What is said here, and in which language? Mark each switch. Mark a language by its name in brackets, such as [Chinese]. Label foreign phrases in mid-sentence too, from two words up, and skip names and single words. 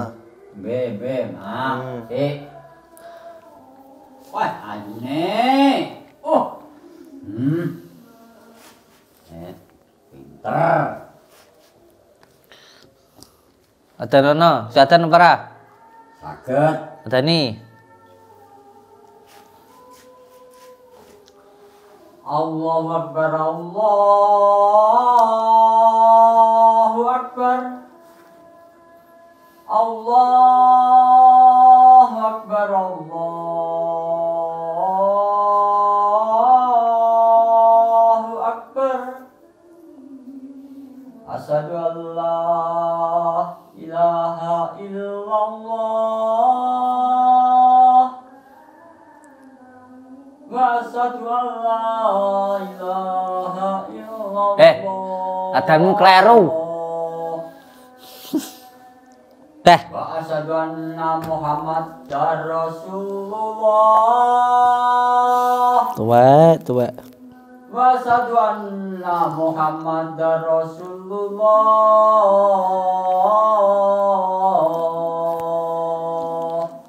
[Javanese] Bem. Wah, aneh. Oh. Pinter. Adanono, sedan apa ora? Saged. Adani. [Arabic] الله أكبر، الله أكبر. الله أكبر، الله أكبر. أشهد أن لا إله إلا الله وأشهد أن لا إله إلا الله. [Javanese] Adanmu kleru. Teh. [Arabic] وأشهد أن محمدا رسول الله. [Javanese] Tuwek. [Arabic] وأشهد أن محمدا رسول الله.